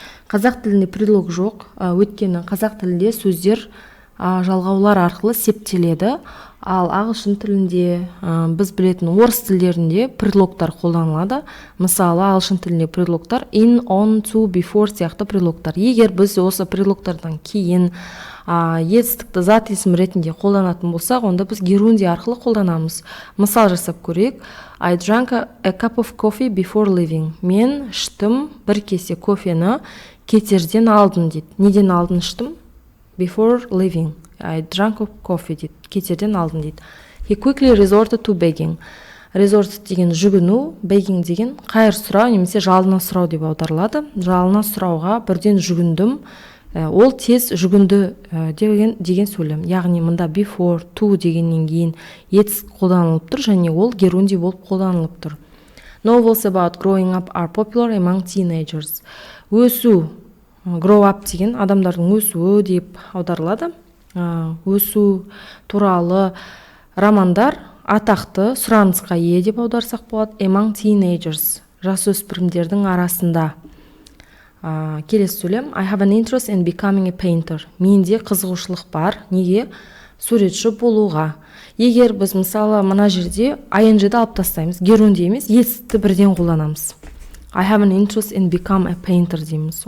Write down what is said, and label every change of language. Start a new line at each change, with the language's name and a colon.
Kazakh: Қазақ тілінде предлог жоқ, өйткені қазақ тілінде сөздер жалғаулар арқылы септеледі, ал ағылшын тілінде, біз білетін орыс тілдерінде предлогтар қолданылады. Мысалы, ағылшын тілінде предлогтар in, on, to, before сияқты предлогтар. Егер біз осы предлогтардан кейін етістікті зат есім ретінде қолданатын болсақ, онда біз герунди арқылы қолданамыз. Мысал жасап көрейік.
English: I drank a cup of coffee before leaving.
Kazakh: Мен іштім бір кесе кофені кетерден алдын дейді. Неден алдын іштім?
English: Before leaving. I drank a coffee
Kazakh: дейді. Кетерден алдын дейді.
English: He quickly resorted to begging.
Kazakh: Resort деген жүгіну, begging деген қайыр сұрау немесе жалына сұрау деп аударылады. Жалына сұрауға бірден жүгіндім. Ол тез жүгінді деген сөйлем. Яғни мында before, to дегеннен кейін етістік қолданылып тұр, және ол герунди болып қолданылып тұр.
English: Novels about growing up are popular among teenagers.
Kazakh: Өсу, grow up деген адамдардың өсуі деп аударылады. Өсу туралы романдар атақты, сұранысқа ие деп аударсақ болады.
English: Among teenagers,
Kazakh: жасөспірімдердің арасында. Келесі сөйлем.
English: I have an interest in becoming a painter.
Kazakh: Менде қызығушылық бар. Неге? Суретші болуға. Егер біз мысалы мына жерде ing-ді алып тастаймыз, герунди емес, етістікті бірден қолданамыз.
English: I have an interest in become a painter
Kazakh: дейміз.